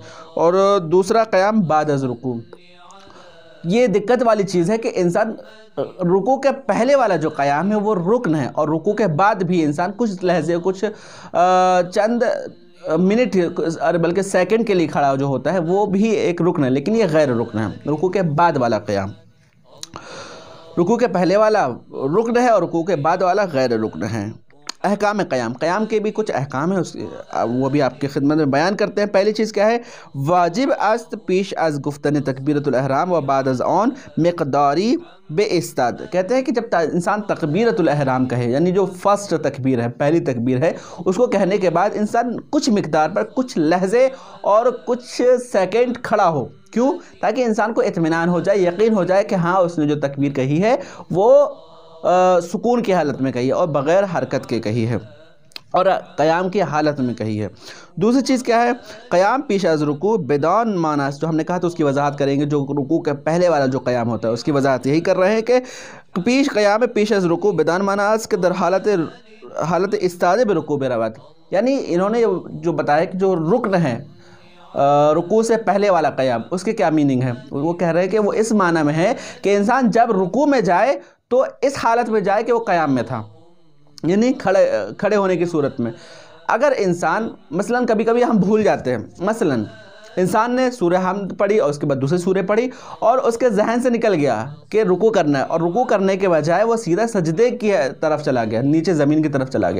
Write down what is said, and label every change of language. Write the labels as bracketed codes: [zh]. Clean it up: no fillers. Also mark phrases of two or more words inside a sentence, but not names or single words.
[ur] اور دوسرا قیام بعد از رکوع. یہ دقت والی چیز ہے کہ انسان رکوع کے پہلے والا جو قیام ہے وہ رکن ہے، اور رکوع کے بعد بھی انسان کچھ لحظے، کچھ چند منٹ بلکہ سیکنڈ کے لیے کھڑا جو ہوتا ہے وہ بھی ایک رکن ہے، لیکن یہ غیر رکن ہے. رکوع کے بعد والا قیام، رکوع کے پہلے والا رکن ہے اور رکوع کے بعد والا غیر رکن ہے. احکام قیام کے بھی کچھ احکام ہیں، وہ بھی آپ کی خدمت میں بیان کرتے ہیں. پہلی چیز کیا ہے؟ [fa] واجب است پیش از گفتن تکبیرۃ الاحرام و بعد از آن مقداری بے استاد. [ur] کہتے ہیں کہ جب انسان تکبیرۃ الاحرام کہے، یعنی جو فرسٹ تکبیر ہے، پہلی تکبیر ہے، اس کو کہنے کے بعد انسان کچھ مقدار پر کچھ لحظے اور کچھ سیکنڈ کھڑا ہو. کیوں؟ تاکہ انسان کو اطمینان ہو جائے، یقین ہو جائے کہ ہاں اس نے جو تکبیر کہی ہے وہ سکون کی حالت میں کہی ہے اور بغیر حرکت کے کہی ہے اور قیام کی حالت میں کہی ہے. دوسری چیز کیا ہے؟ [fa] قیام پیش از رکوع بدون ماناس. [ur] جو ہم نے کہا تو اس کی وضاحت کریں گے. جو رکوع کے پہلے والا جو قیام ہوتا ہے اس کی وضاحت یہی کر رہے ہیں کہ [fa] قیام پیش از رکوع بدون ماناس کے در حالت استاد برکوع برود. [ur] یعنی انہوں نے جو بتایا کہ جو رکن ہے رکوع سے پہلے والا قیام، اس کے کیا میننگ ہے؟ وہ کہہ رہے ہیں کہ وہ اس معنی میں ہے کہ انسان جب رکوع میں جائے تو اس حالت میں جائے کہ وہ قیام میں تھا، یعنی کھڑے ہونے کی صورت میں. اگر انسان مثلا کبھی کبھی ہم بھول جاتے ہیں، مثلا انسان نے سورہ حمد پڑھی اور اس کے بعد دوسری سورہ پڑھی اور اس کے ذہن سے نکل گیا کہ رکوع کرنا ہے، اور رکوع کرنے کے بجائے وہ سیدھا سجدے کی طرف چلا گیا، نیچے زمین کی طرف چلا گیا۔